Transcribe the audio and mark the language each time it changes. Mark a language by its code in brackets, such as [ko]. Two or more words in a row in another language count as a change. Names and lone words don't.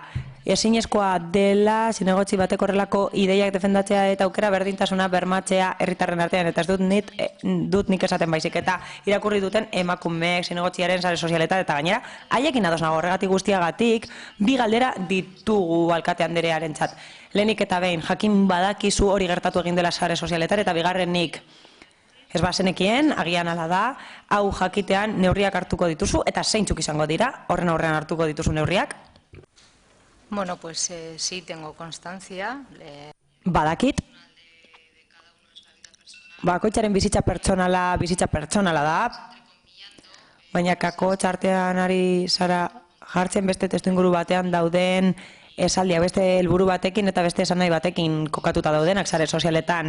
[eu] Ezinezkoa dela zinegotzi bateko horrelako ideiak defendatzea eta aukera berdintasuna bermatzea herritarren artean eta ez dut nik esaten baizik eta irakurri duten emakumeek zinegotziaren sare sozialetan eta gainera haiekin ados nago horregatik guztiagatik bi galdera ditugu alkate anderearentzat. Lehenik eta behin jakin badakizu hori gertatu egin dela sare sozialetan eta bigarrenik ez bazenekien, agian ala da, hau jakitean neurriak hartuko dituzu eta zeintzuk izango dira, horren aurrean hartuko dituzu neurriak? Bueno, [es] pues sí, tengo constancia. [eu] Badakit. Bakoitzaren bizitza pertsonala da, baina kakotx artean ari zara jartzen beste testuinguru batean dauden esaldia beste helburu batekin eta beste esanahi batekin kokatuta daudenak sare sozialetan.